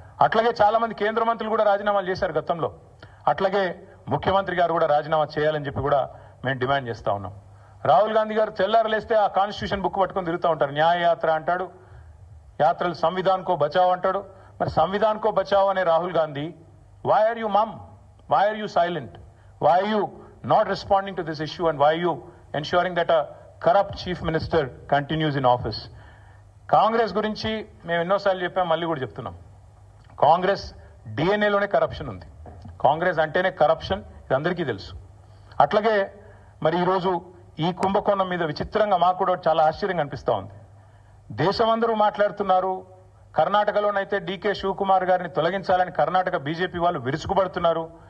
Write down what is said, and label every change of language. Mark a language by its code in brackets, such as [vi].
[te] అట్లాగే చాలా మంది కేంద్ర మంత్రులు కూడా రాజీనామాలు చేశారు గతంలో. అట్లాగే ముఖ్యమంత్రి గారు కూడా రాజీనామా చేయాలని చెప్పి కూడా మేము డిమాండ్ చేస్తా ఉన్నాం. రాహుల్ గాంధీ గారు తెల్లారలేస్తే ఆ కాన్స్టిట్యూషన్ బుక్ పట్టుకొని తిరుగుతూ ఉంటారు. న్యాయ యాత్ర అంటాడు, యాత్రలు [hi] సంవిధాన్ కో బచావ్ [te] అంటాడు. మరి [hi] సంవిధాన్ కో బచావ్ [te] అనే Rahul Gandhi, [en] why are you mum? Why are you silent? Why are you not responding to this issue, and why are you ensuring that a corrupt chief minister continues in office? [te] Congress గురించి మేము ఎన్నోసార్లు చెప్పాం, మళ్ళీ కూడా చెప్తున్నాం. కాంగ్రెస్ డిఎన్ఏలోనే కరప్షన్ ఉంది. కాంగ్రెస్ అంటేనే కరప్షన్, ఇది అందరికీ తెలుసు. అట్లాగే మరి ఈరోజు ఈ కుంభకోణం మీద విచిత్రంగా మాకు కూడా చాలా ఆశ్చర్యంగా అనిపిస్తూ ఉంది. దేశమందరూ మాట్లాడుతున్నారు. కర్ణాటకలోనైతే డీకే శివకుమార్ గారిని తొలగించాలని కర్ణాటక బీజేపీ వాళ్ళు విరుచుకుపడుతున్నారు.